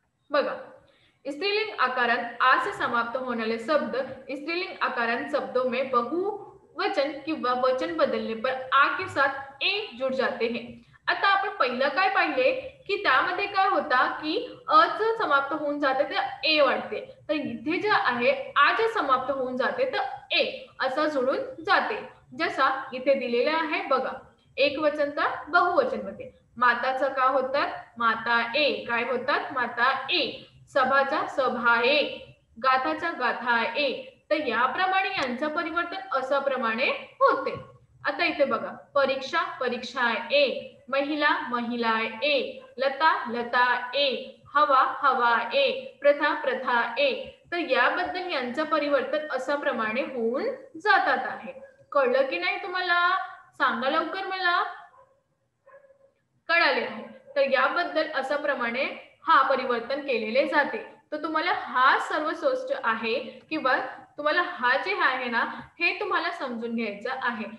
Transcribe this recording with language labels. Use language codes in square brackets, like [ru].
[hi] बघा, स्त्रीलिंग आकारांत आ से समाप्त होने वाले शब्द स्त्रीलिंग आकारांत शब्दों में बहुवचन किंवा वचन बदलने पर आ के साथ ए जुड़ जाते हैं. [mr] आता आपण पहिलं काय पाहिले की त्यामध्ये काय होता की अ च समाप्त होऊन जाते तर ए वाढते. तर इथे जे आहे आ जे समाप्त होऊन जाते तर ए असं जुळून जाते. जसा इथे दिलेला आहे बघा, एक वचनचा बहुवचन मध्ये. माताचं काय होतात? माता ए. काय होतात? माता ए. सभाचा सभाए, गाथाचा गाथाए. तर याप्रमाणे यांचं परिवर्तन असं प्रमाणे होते. आता इथे बघा, परीक्षा परीक्षाए, महिला महिलाए, लता लताए, हवा हवाए, प्रथा प्रथाए. तर याबद्दल यांचं परिवर्तन असं प्रमाणे होऊन जातात आहे. कळलं की नाही तुम्हाला? सांगा लवकर मला. कळाले आहे. तर याबद्दल अशा प्रमाणे हा परिवर्तन केलेले जाते. तर तुम्हाला हा सर्व गोष्ट आहे किंवा तुम्हाला हा जे आहे ना हे तुम्हाला समजून घ्यायचं आहे.